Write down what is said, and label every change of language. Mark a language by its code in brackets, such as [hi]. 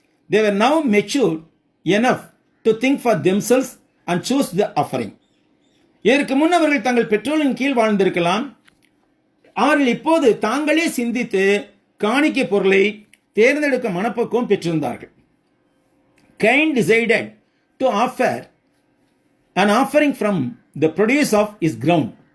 [en] They were now mature enough to think for themselves and choose the offering. [ta] இதற்கு முன் அவர்கள் தங்கள் பெற்றோரின் கீழ் வாழ்ந்திருக்கலாம். அவர்கள் இப்போது தாங்களே சிந்தித்து காணிக்கை பொருளை தேர்ந்தெடுக்க மனப்பக்குவம் பெற்றிருந்தார்கள். [en] Cain decided to offer an offering from the produce of his ground.